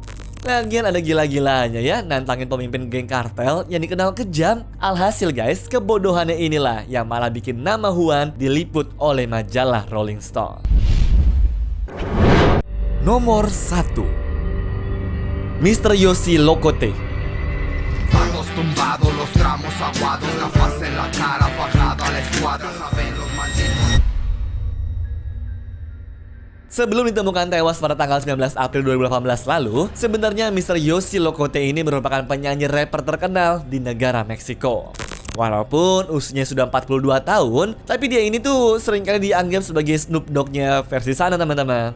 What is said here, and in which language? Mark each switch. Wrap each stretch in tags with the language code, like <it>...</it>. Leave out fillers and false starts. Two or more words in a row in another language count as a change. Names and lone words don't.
<id>Lagian ada gila-gilanya ya nantangin pemimpin geng kartel yang dikenal kejam. Alhasil guys, kebodohannya inilah yang malah bikin nama Juan diliput oleh majalah Rolling Stone. Nomor 1, Mr. Yosi Locote.</id> <es>Pagos tumbados, los tramos aguados, la faz en la cara, bajada a la escuadra, saben los malditos.</es> <id>Sebelum ditemukan tewas pada tanggal 19 April 2018 lalu, sebenarnya Mr. Yosi Locote ini merupakan penyanyi rapper terkenal di negara Meksiko. Walaupun usianya sudah 42 tahun, tapi dia ini tuh seringkali dianggap sebagai Snoop Dogg-nya versi sana teman-teman.</id>